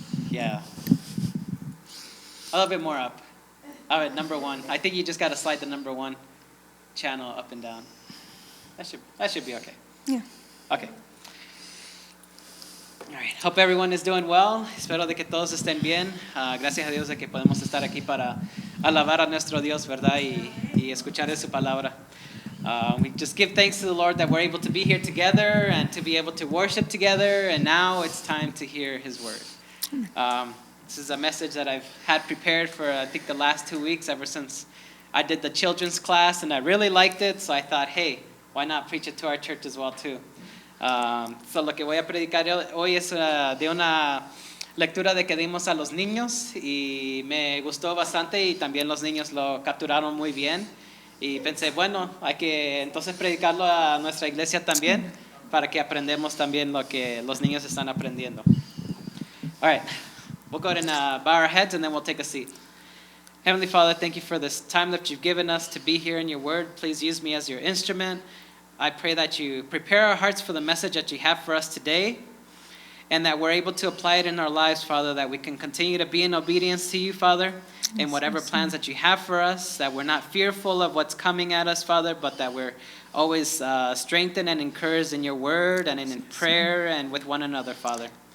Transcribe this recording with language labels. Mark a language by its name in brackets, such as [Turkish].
[English] Yeah. A little bit more up. All right, number 1. I think you just got to slide the number 1 channel up and down. That should be okay. Yeah. Okay. All right. Hope everyone is doing well. [Spanish] Espero de que todos estén bien. Gracias a Dios de que podemos estar aquí para alabar a nuestro Dios, ¿verdad? Y escuchar de su palabra. [English] We just give thanks to the Lord that we're able to be here together and to be able to worship together. And now it's time to hear His word. This is a message that I've had prepared for, I think, the last 2 weeks, ever since I did the children's class, and I really liked it, so I thought, hey, why not preach it to our church as well, too? [Spanish] So lo que voy a predicar hoy es de una lectura de que dimos a los niños, y me gustó bastante, y también los niños lo capturaron muy bien, y pensé, bueno, hay que entonces predicarlo a nuestra iglesia también, para que aprendamos también lo que los niños están aprendiendo. [English] All right. We'll go ahead and bow our heads and then we'll take a seat. Heavenly Father, thank you for this time that you've given us to be here in your word. Please use me as your instrument. I pray that you prepare our hearts for the message that you have for us today and that we're able to apply it in our lives, Father, that we can continue to be in obedience to you, Father, in whatever plans that you have for us, that we're not fearful of what's coming at us, Father, but that we're always strengthened and encouraged in your word and in prayer and with one another, Father.